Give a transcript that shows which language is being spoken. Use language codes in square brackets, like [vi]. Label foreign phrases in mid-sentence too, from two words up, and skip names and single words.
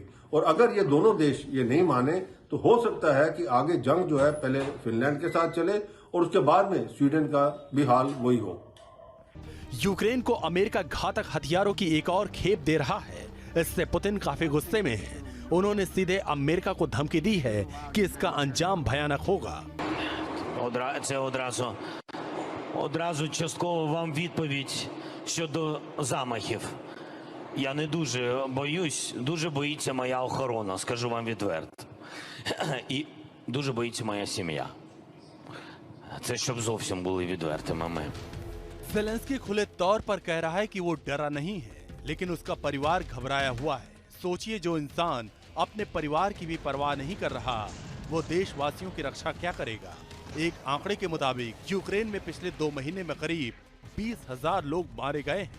[hi] और अगर ये दोनों देश ये नहीं माने तो हो सकता है कि आगे जंग जो है पहले फिनलैंड के साथ चले और उसके बाद में स्वीडन का भी हाल वही हो। यूक्रेन को अमेरिका घातक हथियारों की एक और खेप दे रहा है। इससे पुतिन काफी गुस्से में है। उन्होंने सीधे अमेरिका को धमकी दी है कि इसका अंजाम भयानक होगा। [uk] Одразу частково вам відповідь щодо замахів. Я не дуже боюсь, дуже боїться моя охорона, скажу вам відверто. І дуже боїться моя сім'я. Це щоб зовсім були відвертими ми. [hi] ज़ेलेंस्की खुले तौर पर कह रहा है कि वो डरा नहीं है, लेकिन उसका परिवार घबराया हुआ है। सोचिए, जो इंसान अपने परिवार की भी परवाह नहीं कर रहा, वो देशवासियों की रक्षा क्या करेगा। एक आंकड़े के मुताबिक यूक्रेन में पिछले 2 महीने में करीब 20,000 लोग मारे गए हैं।